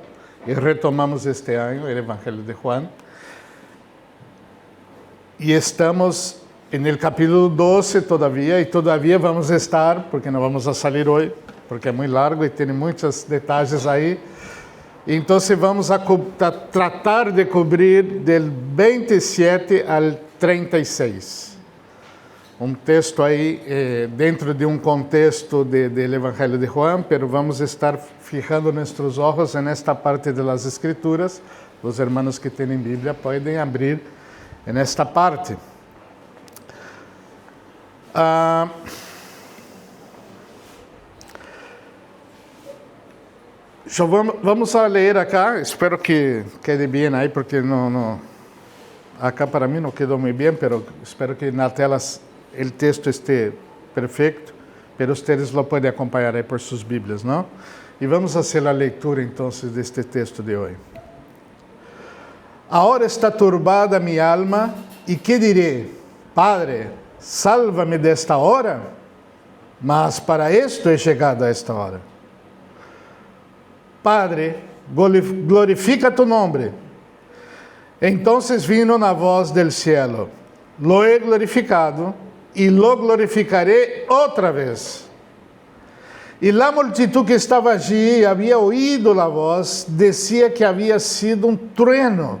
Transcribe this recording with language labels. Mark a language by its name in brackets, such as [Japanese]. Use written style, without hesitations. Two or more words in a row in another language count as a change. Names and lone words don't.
[Portuguese] E retomamos este ano o Evangelho de Juan. E estamos no capítulo 12 todavia, e todavia vamos estar, porque não vamos a sair hoje, porque é muito largo e tem muitos detalhes aí. Então, vamos a tratar de cobrir del 27 ao 36. Um texto aí dentro de um contexto do Evangelho de Juan, pero vamos estar fijando nossos olhos nesta parte das Escrituras. Os hermanos que têm Bíblia podem abrir nesta parte. Vamos a ler acá, espero que quede bem aí, porque acá para mim não quedou muito bem, pero espero que na tela o texto esteja perfeito, [Spanish] pero ustedes lo [Portuguese] podem acompanhar aí por suas Bíblias, não? E vamos fazer a leitura então deste texto de hoje. [Spanish] Ahora está turbada mi alma, e que diré? Padre, sálvame [Portuguese] desta hora, [Spanish] mas para esto he chegado a esta hora. Padre, glorifica tu nombre. Entonces vino una voz del cielo. Lo he glorificado y lo glorificaré otra vez. Y la multitud que estaba allí había oído la voz, decía que había sido un trueno.